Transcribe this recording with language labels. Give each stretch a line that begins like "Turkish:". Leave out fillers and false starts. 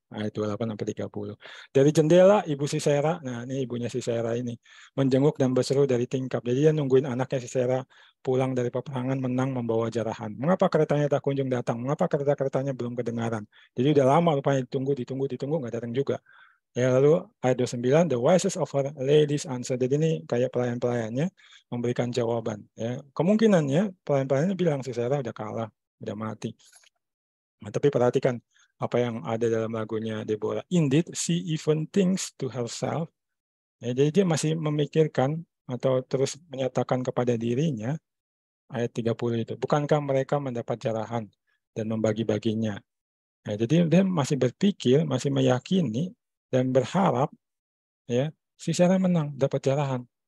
Indonesian: Ayat 28-30. Dari jendela ibu Sisera, nah ini ibunya Sisera ini, menjenguk dan berseru dari tingkap. Jadi dia nungguin anaknya Sisera pulang dari peperangan menang membawa jarahan. Mengapa keretanya tak kunjung datang? Mengapa kereta-keretanya belum kedengaran? Jadi udah lama rupanya ditunggu, nggak datang juga. Ya, lalu ayat 29,
English: the wisest of her ladies answer.
Indonesian: Jadi ini kayak pelayan-pelayannya memberikan jawaban. Ya. Kemungkinannya pelayan-pelayannya bilang Sisera udah kalah, udah mati. Nah, tapi perhatikan apa yang ada dalam lagunya Deborah.
English: Indeed, she even thinks to herself.
Indonesian: Ya, jadi dia masih memikirkan atau terus menyatakan kepada dirinya, ayat 30 itu, bukankah mereka mendapat jarahan dan membagi-baginya. Nah, jadi dia masih berpikir, masih meyakini, dan berharap ya Sisera menang, dapat jarahan.